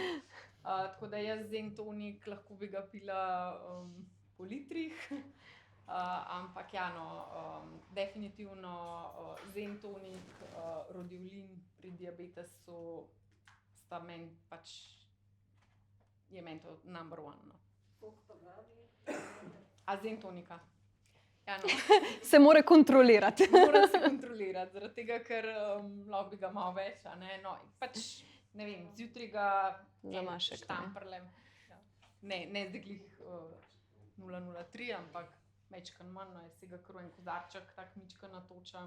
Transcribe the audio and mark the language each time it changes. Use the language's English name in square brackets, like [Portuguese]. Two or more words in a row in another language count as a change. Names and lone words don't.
[Slovenian] Tako da jaz zen tonik lahko bi ga pila po litrih. Ampak ja, no, definitivno zen tonik, rodiolin pri diabetesu sta meni pač, je meni to [English] number one. [Slovenian] No. A zen tonika? Ja, no. Se mora kontrolirati. Moram se kontrolirati, zaradi tega, ker lahko bi ga malo več, a ne. No, pač, ne vem, zjutraj ga Zamašek, ne. štamprlem. Ja. Ne zdaj glih 0,03, ampak mečkan manj, no, jaz si ga kar v en kozarček tak mička natočam.